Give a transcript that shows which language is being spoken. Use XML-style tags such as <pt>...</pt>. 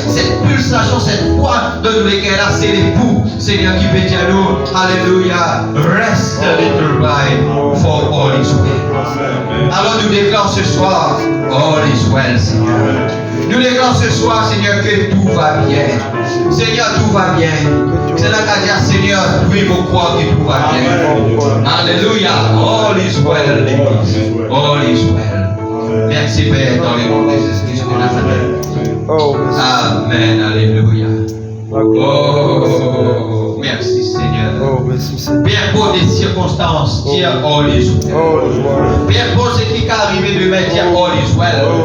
<fr>Cette pulsation, cette voix de nous lesquels là, c'est l'époux, Seigneur, qui peut dire à nous, alléluia,</fr> <en>rest a little while, for all is well.</en> <fr>Alors nous déclarons ce soir,</fr> <en>all is well,</en> <fr>Seigneur. Nous déclarons ce soir, Seigneur, que tout va bien. Seigneur, tout va bien. C'est là qu'a dit, Seigneur, oui, vous croyez que tout va bien.</fr> <en>Alléluia, all is well, all is well.</en> <fr>Merci, Père, dans le nom de Jésus de Nazareth. Amen, alléluia. Oh, merci Seigneur. Bien pour des circonstances, dire</fr> <en>all is well.</en> <fr>Bien pour ce qui est arrivé demain, dire</fr> <en>all is well.</en>